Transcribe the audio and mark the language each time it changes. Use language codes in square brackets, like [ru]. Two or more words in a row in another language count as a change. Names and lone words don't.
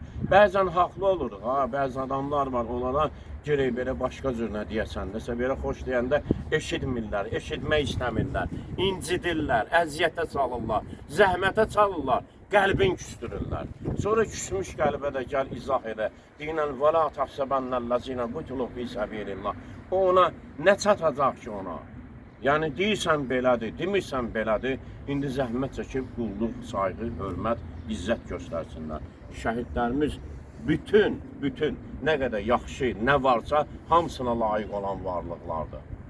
[az] Bəzən haqlı oluruq, bəzi adamlar var, onlara gerək belə başqa cür nə deyəsən desə, belə xoş deyəndə eşitmirlər, eşitmək istəmirlər, incidirlər, əziyyətə salırlar, zəhmətə çalırlar, qəlbin küstürürlər. Sonra küsmüş qəlbə də gəl izah edə. Deyinən, [ar] وَلَا تَحْسَبَنَّ الَّذِينَ قُتِلُوا فِي سَبِيلِ اللّٰهِ. [az] O ona nə çatacaq ki ona? Yəni deyirsən belədir, demirsən belədir, indi zəhmət çəkib qulluq, sayğı, hörmət, izzət göstərsinlər. Şəhidlərimiz bütün nə qədər yaxşı, nə varsa hamısına layiq olan varlıqlardır.